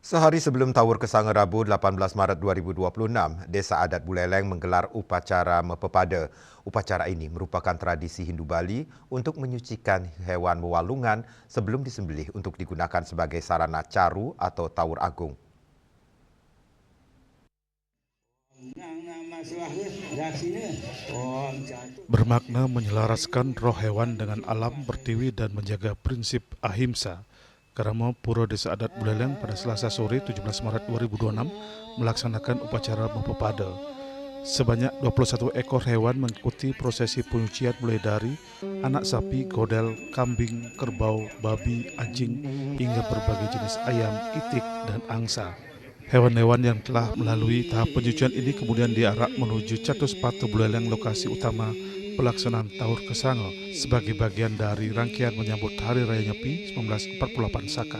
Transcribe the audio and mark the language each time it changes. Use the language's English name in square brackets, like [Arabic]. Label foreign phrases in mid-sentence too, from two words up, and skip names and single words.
[Indonesian] Sehari sebelum Tawur Kesanga Rabu 18 Maret 2026, Desa Adat Buleleng menggelar upacara Mepepada. Upacara ini merupakan tradisi Hindu Bali untuk menyucikan hewan Walungan sebelum disembelih untuk digunakan sebagai sarana caru atau tawur agung. Bermakna menyelaraskan roh hewan dengan alam pertiwi dan menjaga prinsip ahimsa. Karamo Puro Desa Adat Buleleng pada Selasa sore 17 Maret 2026 melaksanakan upacara Mepepada. Sebanyak 21 ekor hewan mengikuti prosesi penyucian mulai dari anak sapi, godel, kambing, kerbau, babi, anjing, hingga berbagai jenis ayam, itik, dan angsa. Hewan-hewan yang telah melalui tahap penyucian ini kemudian diarak menuju Catus Patu Buleleng, lokasi utama pelaksanaan Tawur Kesanga sebagai bagian dari rangkaian menyambut Hari Raya Nyepi 1948 Saka.